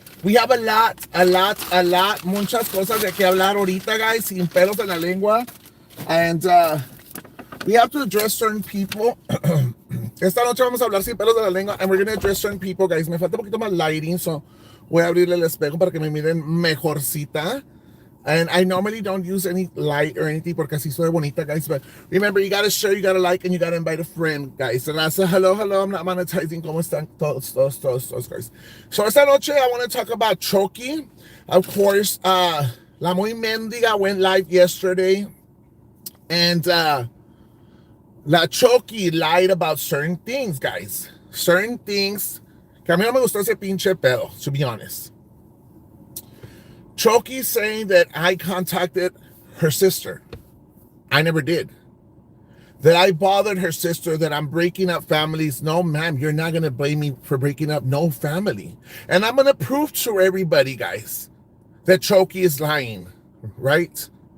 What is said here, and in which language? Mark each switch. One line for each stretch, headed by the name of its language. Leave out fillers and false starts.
English: We have a lot,
Spanish: muchas cosas de que hablar ahorita, guys, sin pelos en la lengua.
English: And we have to address certain people.
Spanish: Esta noche vamos a hablar sin pelos de la lengua,
English: and we're going to address certain people,
Spanish: guys. Me falta un poquito más lighting, so voy a abrirle el espejo para que me miren mejorcita.
English: And I normally don't use any light or anything
Spanish: porque así soy bonita,
English: guys. But remember, you got to share, you got to like, and you got to invite a friend, guys. And I said, hello, I'm not monetizing.
Spanish: ¿Cómo están todos,
English: guys? So
Spanish: esta noche,
English: I want to talk about Chokey. Of course, La Muy Mendiga went live yesterday. And La Chokey lied about certain things, guys. Certain things.
Spanish: Que a mí no me gustó ese pinche pedo,
English: to be honest. Chokey saying that I contacted her sister. I never did. That I bothered her sister, that I'm breaking up families. No, ma'am, you're not going to blame me for breaking up no family. And I'm going to prove to everybody, guys, that Chokey is lying, right?